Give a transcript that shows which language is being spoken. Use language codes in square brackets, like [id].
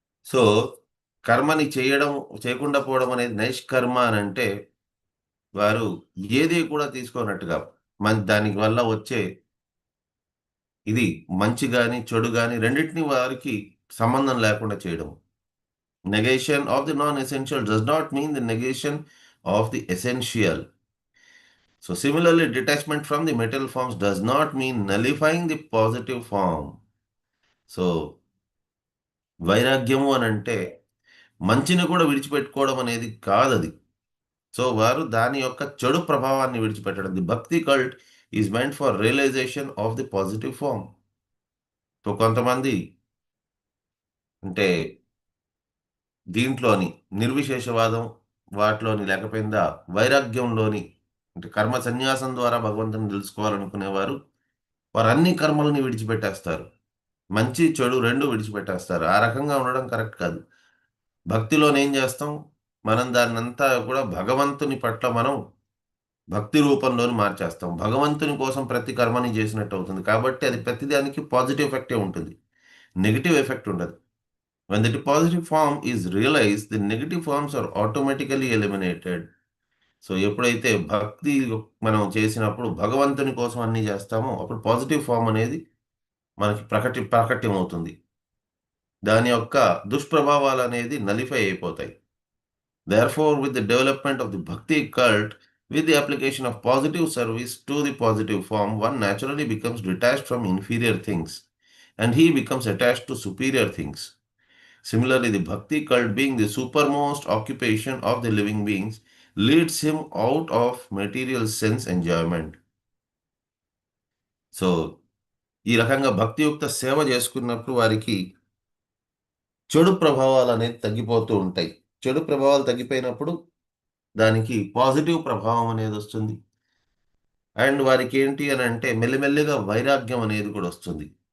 [te] So కర్మని చేయకుండా పోవడం అనేది నైష్కర్మ అని అంటే వారు ఏది కూడా తీసుకోనట్టుగా దానికి వల్ల వచ్చే ఇది మంచి గాని చెడు గాని రెండింటిని వారికి సంబంధం లేకుండా చేయడం. [en] Negation of the non essential does not mean the negation of the essential. So similarly, detachment from the metal forms does not mean nullifying the positive form. [te] So వైరాగ్యము అని అంటే మంచిని కూడా విడిచిపెట్టుకోవడం అనేది కాదది. సో వారు దాని యొక్క చెడు ప్రభావాన్ని విడిచిపెట్టడం. [en] The bhakti cult is mind for realization of the positive form. [te] So కొంతమంది అంటే దీంట్లోని నిర్విశేషవాదం వాటిలోని లేకపోయిందా వైరాగ్యంలోని అంటే కర్మ సన్యాసం ద్వారా భగవంతుని తెలుసుకోవాలనుకునేవారు వారు అన్ని కర్మలని విడిచిపెట్టేస్తారు. మంచి చెడు రెండు విడిచిపెట్టేస్తారు. ఆ రకంగా ఉండడం కరెక్ట్ కాదు. భక్తిలోనేం చేస్తాం, మనం దాన్నంతా కూడా భగవంతుని పట్ల మనం భక్తి రూపంలోని మార్చేస్తాం. భగవంతుని కోసం ప్రతి కర్మని చేసినట్టు అవుతుంది. కాబట్టి అది ప్రతిదానికి పాజిటివ్ ఎఫెక్టే ఉంటుంది. నెగెటివ్ ఎఫెక్ట్ ఉండదు. [en] When the positive form is realized, the negative forms are automatically eliminated. [te] So ఎప్పుడైతే భక్తి మనం చేసినప్పుడు భగవంతుని కోసం అన్నీ చేస్తామో అప్పుడు పాజిటివ్ ఫామ్ అనేది మనకి ప్రాకట్యమవుతుంది. దాని యొక్క దుష్ప్రభావాలు అనేది నలిఫై అయిపోతాయి. [en] Therefore, with the development of the bhakti cult, with the application of positive service to the positive form, one naturally becomes detached from inferior things and he becomes attached to superior things. Similarly, the bhakti cult, being the supermost occupation of the living beings, leads him out of material sense enjoyment. [te] So ఈ రకంగా భక్తియుక్త సేవ చేసుకున్నప్పుడు వారికి చెడు ప్రభావాలు అనేది తగ్గిపోతూ ఉంటాయి. చెడు ప్రభావాలు తగ్గిపోయినప్పుడు దానికి పాజిటివ్ ప్రభావం అనేది వస్తుంది. అండ్ వారికి ఏంటి అని అంటే మెల్లిమెల్లిగా వైరాగ్యం అనేది కూడా వస్తుంది.